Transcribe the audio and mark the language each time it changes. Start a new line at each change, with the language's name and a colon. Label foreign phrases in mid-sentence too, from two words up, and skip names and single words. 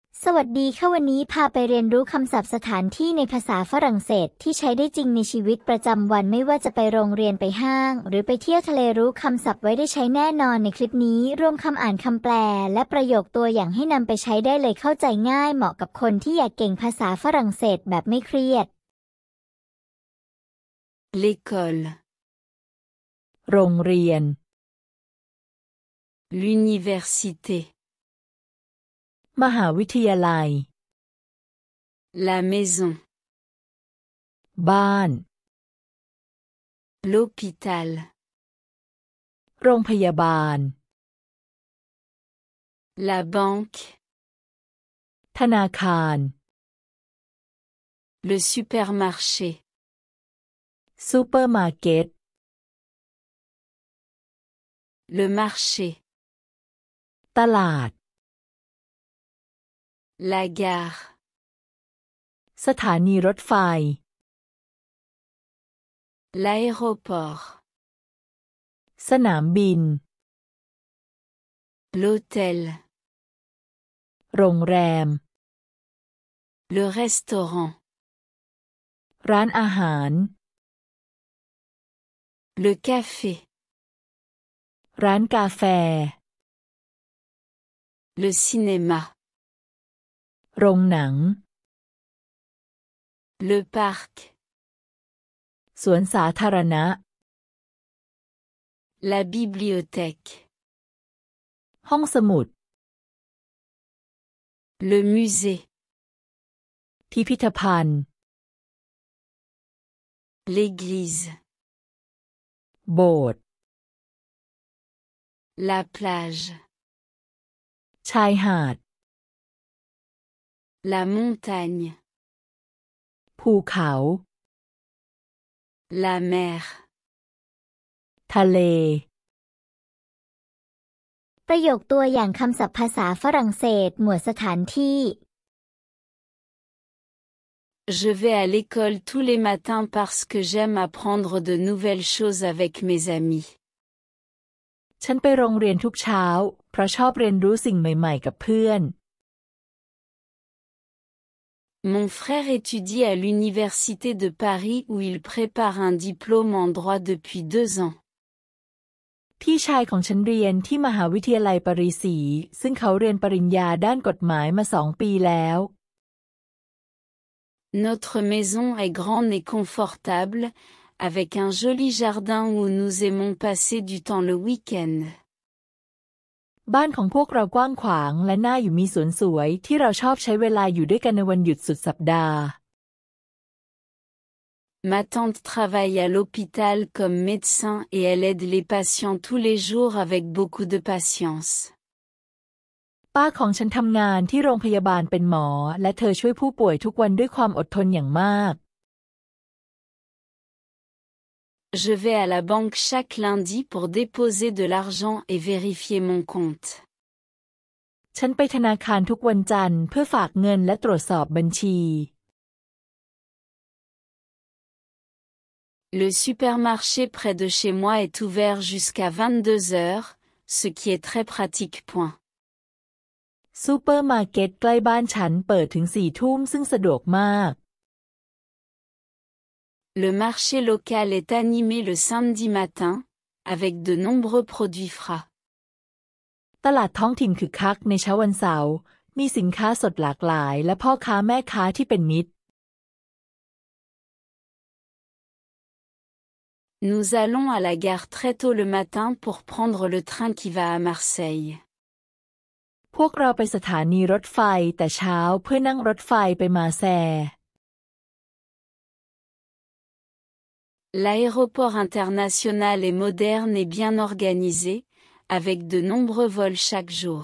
Thai: วัสดีค่ะวันนี้พาไปเรียนรู้คำศัพท์สถานที่ในภาษาฝรั่งเศสที่ใช้ได้จริงในชีวิตประจำวันไม่ว่าจะไปโรงเรียนไปห้างหรือไปเที่ยวทะเลรู้คำศัพท์ไว้ได้ใช้แน่นอนในคลิปนี้รวมคำอ่านคำแปลและประโยคตัวอย่างให้นำไปใช้ได้เลยเข้าใจง่ายเหมาะกับคนที่อยากเก่งภาษาฝรั่งเศสแบบไม่เครียด
French: L'école,
Thai: โรงเรียน
French: l'université,
Thai: มหาวิทยาลัย
French: la maison,
Thai: บ้าน
French: l'hôpital,
Thai: โรงพยาบาล
French: la banque,
Thai: ธนาคาร
French: le supermarché,
Thai: ซูเปอร์มาร์เก็ต
French: le marché,
Thai: ตลาด
French: la gare,
Thai: สถานีรถไฟ
French: l'aéroport,
Thai: สนามบิน
French: l'hôtel,
Thai: โรงแรม
French: le restaurant,
Thai: ร้านอาหาร
French: le café,
Thai: ร้านกาแฟ
French: le cinéma,
Thai: โรงหนัง
French: le parc,
Thai: สวนสาธารณะ
French: la bibliothèque,
Thai: ห้องสมุด
French: le musée,
Thai: พิพิธภัณฑ์
French: l'église,
Thai: โบสถ์
French: la plage,
Thai: ชายหาด
French: la montagne,
Thai: ภูเขา
French: la mer,
Thai: ทะเล ประโยคตัวอย่างคำศัพท์ภาษาฝรั่งเศสหมวดสถานที่
French: Je vais à l'école tous les matins parce que j'aime apprendre de nouvelles choses avec mes amis.
Thai: ฉันไปโรงเรียนทุกเช้าเพราะชอบเรียนรู้สิ่งใหม่ๆกับเพื่อน
French: Mon frère étudie à l'université de Paris où il prépare un diplôme en droit depuis 2 ans.
Thai: พี่ชายของฉันเรียนที่มหาวิทยาลัยปารีสีซึ่งเขาเรียนปริญญาด้านกฎหมายมา2 ปีแล้ว
French: Notre maison est grande et confortable, avec un joli jardin où nous aimons passer du temps le week-end.
Thai: บ้านของพวกเรากว้างขวางและน่าอยู่มีสวนสวยที่เราชอบใช้เวลาอยู่ด้วยกันในวันหยุดสุดสัปดาห์
French: Ma tante travaille à l'hôpital comme médecin et elle aide les patients tous les jours avec beaucoup de patience.
Thai: ป้าของฉันทำงานที่โรงพยาบาลเป็นหมอและเธอช่วยผู้ป่วยทุกวันด้วยความอดทนอย่างมาก
French: Je vais à la banque chaque lundi pour déposer de l'argent et vérifier mon compte.
Thai: ฉันไปธนาคารทุกวันจันทร์เพื่อฝากเงินและตรวจสอบบัญชี
French: Le supermarché près de chez moi est ouvert jusqu'à 22 heures, ce qui est très pratique.
Thai: ซูเปอร์มาร์เก็ตใกล้บ้านฉันเปิดถึง4 ทุ่มซึ่งสะดวกมาก
French: Le marché local est animé le samedi matin, avec de nombreux produits frais.
Thai: ตลาดท้องถิ่นคึกคักในเช้าวันเสาร์มีสินค้าสดหลากหลายและพ่อค้าแม่ค้าที่เป็นมิตร
French: Nous allons à la gare très tôt le matin pour prendre le train qui va à Marseille.
Thai: พวกเราไปสถานีรถไฟแต่เช้าเพื่อนั่งรถไฟไปมาแซร์
French: L'aéroport international est moderne et bien organisé, avec de nombreux vols chaque jour.